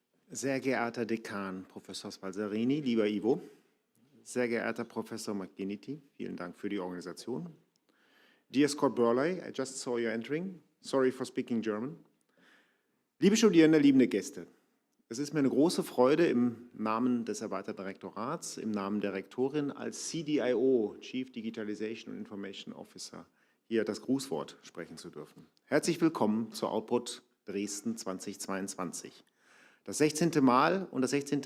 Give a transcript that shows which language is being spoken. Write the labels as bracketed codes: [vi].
[de] Sehr geehrter Dekan, Professor Spalzarini, lieber Ivo, sehr geehrter Professor McGinnity, vielen Dank für die Organisation. [en] Dear Scott Burley, I just saw you entering. Sorry for speaking German. [de] Liebe Studierende, liebe Gäste, es ist mir eine große Freude, im Namen des erweiterten Rektorats, im Namen der Rektorin als CDIO, [en] Chief Digitalization and Information Officer, [de] hier das Grußwort sprechen zu dürfen. Herzlich willkommen zur Output Dresden 2022. Das 16. Mal und das 16.